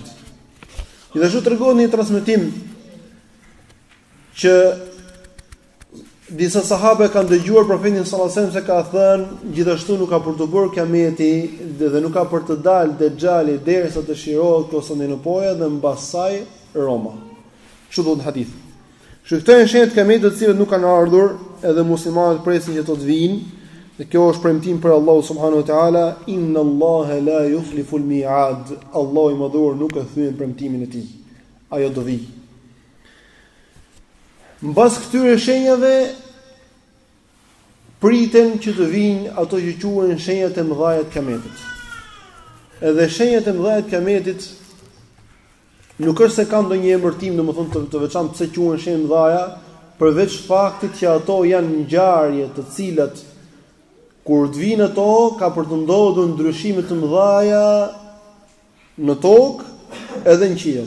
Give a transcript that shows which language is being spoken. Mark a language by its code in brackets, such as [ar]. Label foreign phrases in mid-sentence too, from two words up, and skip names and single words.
[sq] Gjithashtu tregon një transmetim që disa sahabe kanë dëgjuar profetin [ar] صلى الله عليه وسلم [sq] se ka thënë gjithashtu nuk ka për të bërë Kiameti dhe nuk ka për të dalë Dejjali derisa të shirohet Konstantinopoja dhe mbas saj Roma. Kështu do të hadith. Këto janë shenjat e Kiametit të cilët nuk kanë ardhur edhe muslimanët presin që të vinë, dhe kjo është premtim për Allahu [ar] سبحانه وتعالى إن الله لا يخلف الميعاد. [sq] Allahu i madhuar nuk e thyen premtimin e tij. Ajo do vi. Mbas këtyre shenjave priten që të vinë ato që quhen shenjat e mëdha të Kijametit. Edhe shenjat e mëdha të Kijametit nuk është se kanë ndonjë emërtim, domethënë të veçantë pse quhen shenjë mëdha, përveç faktit që ato janë ngjarje të cilat kur të vinë ato ka për të ndodhur ndryshime të mëdha në tokë edhe në qiell.